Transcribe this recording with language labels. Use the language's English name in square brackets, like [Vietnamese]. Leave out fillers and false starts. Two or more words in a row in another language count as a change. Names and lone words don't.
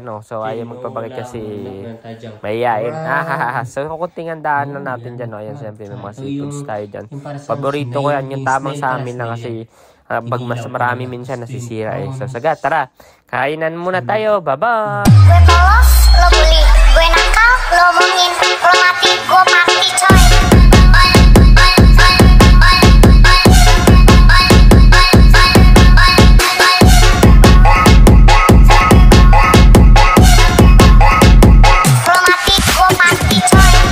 [Filipino] Ano. So, ayaw magpabagay kasi mayayain. So, konting handaan na natin dyan. Ayan, siyempre, may mga seafoods tayo dyan. Paborito ko yan. Yung tamang sa amin na kasi pag mas marami minsan nasisira eh. So, sagat, tara. Kainan muna tayo. Bye-bye! [Indonesian] Gue polos, lo bully. Gue nakal, lo omongin. Lo mati, gue mati coy. Lo mati, gue mati coy.